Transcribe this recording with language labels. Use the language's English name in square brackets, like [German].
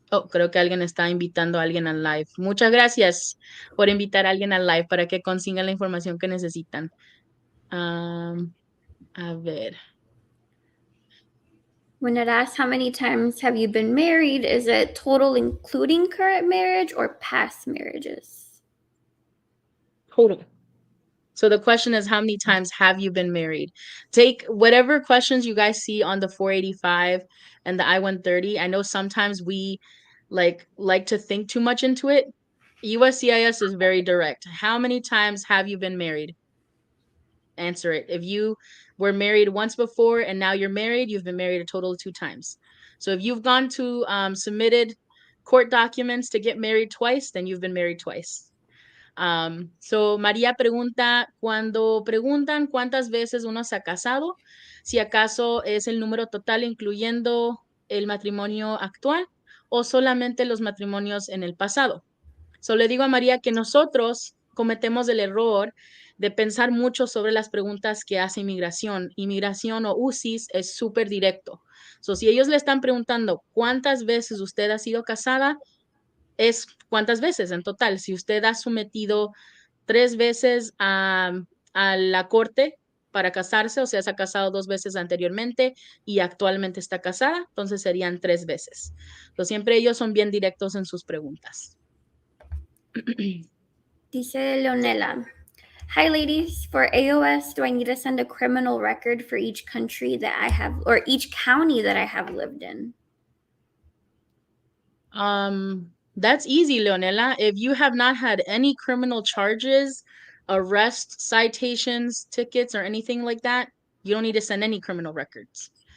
[Spanish] Creo que alguien está invitando a alguien al live. Muchas gracias por invitar a alguien al live para que consigan la información que necesitan. A ver. [English] When it asks how many times have you been married, is it total including current marriage or past marriages? Total. So the question is, how many times have you been married? Take whatever questions you guys see on the 485 and the I-130. I know sometimes we like to think too much into it. USCIS is very direct. How many times have you been married? Answer it. If you were married once before and now you're married, you've been married a total of 2 times. So if you've gone to submitted court documents to get married twice, then you've been married twice. [Spanish] So María pregunta, cuando preguntan cuántas veces uno se ha casado, si acaso es el número total incluyendo el matrimonio actual o solamente los matrimonios en el pasado. So le digo a María que nosotros cometemos el error de pensar mucho sobre las preguntas que hace inmigración. Inmigración o UCIS es súper directo. So si ellos le están preguntando cuántas veces usted ha sido casada, es cuántas veces en total. Si usted ha sometido 3 veces a la corte para casarse, o sea, se ha casado 2 veces anteriormente y actualmente está casada, entonces serían 3 veces. Entonces, siempre ellos son bien directos en sus preguntas. Dice Leonela, [English] hi ladies, for AOS, do I need to send a criminal record for each country that I have, or each county that I have lived in? That's easy, Leonela. If you have not had any criminal charges, arrests, citations, tickets, or anything like that, you don't need to send any criminal records.